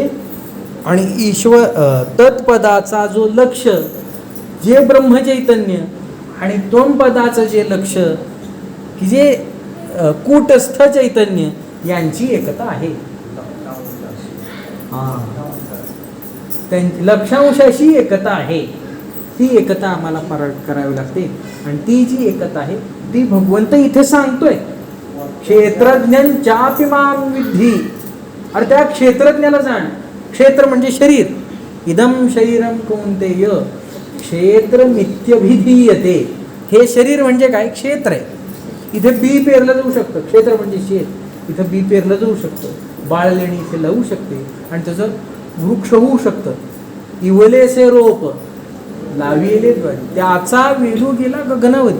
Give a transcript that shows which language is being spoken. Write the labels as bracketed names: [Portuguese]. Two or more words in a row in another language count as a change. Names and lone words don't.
[Marathi] आणि ईश्वर तत्पदाचा जो लक्ष, जे ब्रह्मचैतन्य, आणि त्वमपदाचं जे लक्ष की जे कूटस्थ चैतन्य, यांची एकता आहे. त्यांची लक्षांशाशी एकता आहे. ती एकता आम्हाला करावी लागते. आणि ती जी एकता आहे ती भगवंत इथे सांगतोय, [Sanskrit] क्षेत्रज्ञान चापि मां विद्धी. [Marathi] अरे त्या क्षेत्रज्ञाला जाण. क्षेत्र म्हणजे शरीर. [Sanskrit] इदम शरीरम कौंतेय क्षेत्रमित्यभिधीयते. [Marathi] हे शरीर म्हणजे काय, क्षेत्र आहे. इथे बी पेरलं जाऊ शकतं, क्षेत्र म्हणजे शेत. इथं बी पेरलं जाऊ शकतं, बाळ लेणी इथे लावू शकते आणि त्याचं वृक्ष होऊ शकतं. इवलेसे रोप लाविले द्वारे, त्याचा वेलू गेला गगनावरी.